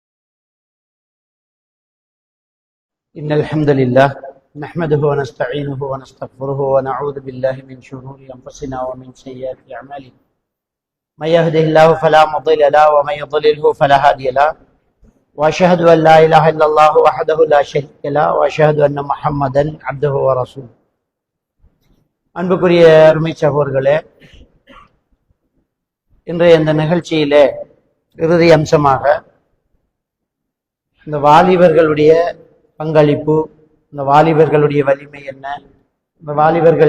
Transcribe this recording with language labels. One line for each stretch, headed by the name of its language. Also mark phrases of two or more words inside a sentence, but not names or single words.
Arabic: إن الحمد لله نحمده ونستعينه ونستغفره ونعوذ بالله من شرور أنفسنا ومن سيئات أعمالنا من يهده الله فلا مضل له ومن يضلله فلا هادي له وأشهد أن لا إله إلا الله وحده لا شريك له وأشهد أن محمدا عبده ورسوله
Tamil: அன்புக்குரிய அருமை சகோதரர்களே, இன்றைய இந்த நிகழ்ச்சியிலே இறுதி அம்சமாக இந்த வாலிபர்களுடைய பங்களிப்பு, இந்த வாலிபர்களுடைய வலிமை என்ன, இந்த வாலிபர்கள்